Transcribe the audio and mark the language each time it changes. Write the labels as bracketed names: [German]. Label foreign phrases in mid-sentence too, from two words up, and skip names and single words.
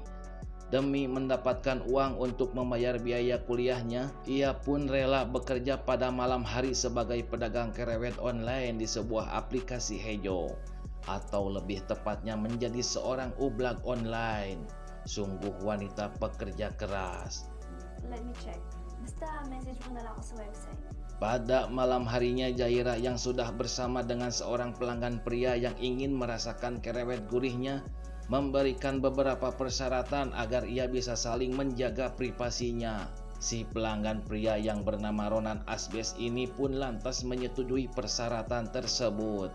[Indonesian] Demi mendapatkan uang untuk membayar biaya kuliahnya, ia pun rela bekerja pada malam hari sebagai pedagang kerewet online di sebuah aplikasi hejo. Atau lebih tepatnya menjadi seorang ublag online. Sungguh wanita pekerja keras. [English] Let me check. [Filipino] Basta message mo na lang ako sa website. [Indonesian] Pada malam harinya Zaira yang sudah bersama dengan seorang pelanggan pria yang ingin merasakan kerewet gurihnya, memberikan beberapa persyaratan agar ia bisa saling menjaga privasinya. Si pelanggan pria yang bernama Ronan Asbes ini pun lantas menyetujui persyaratan tersebut.